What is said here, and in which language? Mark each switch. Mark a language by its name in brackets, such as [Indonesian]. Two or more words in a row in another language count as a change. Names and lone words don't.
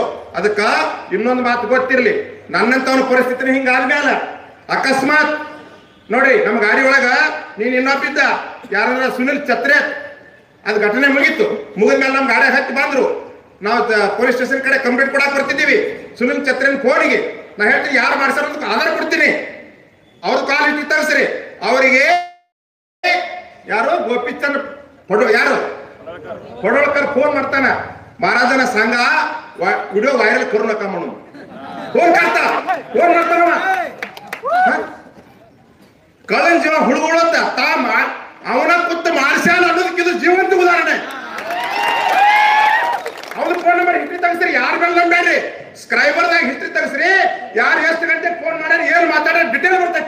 [Kannada] ಅದಕ್ಕ ಇನ್ನೊಂದು ಮಾತು ಗೊತ್ತಿರ್ಲಿ, ನನ್ನಂತವನ ಪರಿಸ್ಥಿತಿ ಹಿಂಗಾದ್ಮೇಲೆ ಅಕಸ್ಮಾತ್ ನೋಡಿ ನಮ್ಮ ಗಾಡಿ ಒಳಗ ನೀನ್ ಇನ್ನೊಬ್ಬಿದ್ದ ಯಾರ ಸುನಿಲ್ ಛತ್ರೆ, ಅದು ಘಟನೆ ಮುಗೀತು. ಮುಗಿದ್ಮೇಲೆ ನಮ್ಮ ಗಾಡಿ ಹತ್ತಿ ಬಂದ್ರು. ನಾವು [English] police station [Kannada] ಕಡೆ ಕಂಪ್ಲೇಂಟ್ ಕೊಡಕ್ ಬರ್ತಿದ್ದೀವಿ. ಸುನಿಲ್ ಛತ್ರೆನ್ ಫೋನಿಗೆ ನಾ ಹೇಳ್ತೀನಿ, ಯಾರು ಮಾಡ್ಸಾರ ಆಧಾರ ಕೊಡ್ತೀನಿ, ಅವ್ರ ಕಾಲ್ ಇಟ್ಟು ತರಿಸ್ರಿ. ಅವರಿಗೆ ಯಾರು ಗೋಪಿಚಂದ್ ಯಾರು पडोळकर [Marathi] फोन मारताना महाराजांना सांगा व्हिडिओ व्हायरल करू नका म्हणून फोन [Kannada] ಮಾಡ್ತಾನವ ಕಳನ್ ಜೀವ ಹುಡುಗುಳತ್ತ ಅವನ ಕೂತು ಮಾಡಿಸ್ಯಾನ ಅನ್ನೋದಕ್ಕೆ ಇದು ಜೀವಂತ ಉದಾಹರಣೆ. ಅವನ [English] phone number history [Kannada] ತೆಗಿಸ್ರಿ, ಯಾರು ಬೇಡ್ರಿ ಸ್ಕ್ರೈಬರ್ದಾಗ ಹಿಸ್ಟ್ರಿ ತೆಗಿಸ್ರಿ, ಯಾರು ಎಷ್ಟು ಗಂಟೆಗೆ ಫೋನ್ ಮಾಡ್ಯಾರ ಏನು ಮಾತಾಡ್ಯಾರ ಡಿಟೇಲ್ ಬರ್ತೈತಿ.